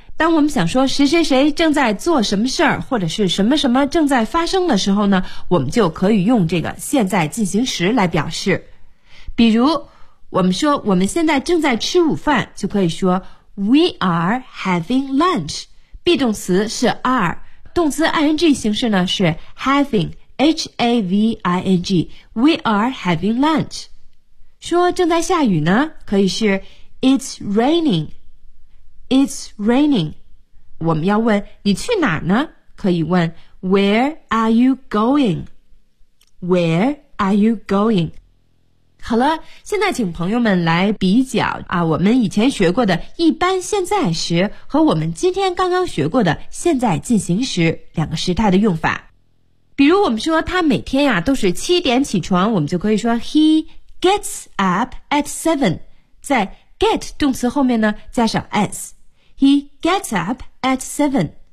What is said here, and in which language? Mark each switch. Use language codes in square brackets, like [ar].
[zh] 当我们想说谁谁谁正在做什么事儿，或者是什么什么正在发生的时候呢，我们就可以用这个现在进行时来表示。比如我们说我们现在正在吃午饭，就可以说 [en] We are having lunch。 [zh] be 动词是 are， 动词 ing 形式呢是 having， H-A-V-I-N-G。 [en] We are having lunch。 [zh] 说正在下雨呢，可以是 [en] It's raining， It's raining。 [zh] 我们要问你去哪儿呢，可以问 [en] Where are you going， Where are you going。 [zh] 好了，现在请朋友们来比较啊，我们以前学过的一般现在时和我们今天刚刚学过的现在进行时两个时态的用法。比如我们说他每天呀都是七点起床，我们就可以说 [en] He gets up at seven， [zh] 在 get 动词后面呢加上 s， He gets up at seven。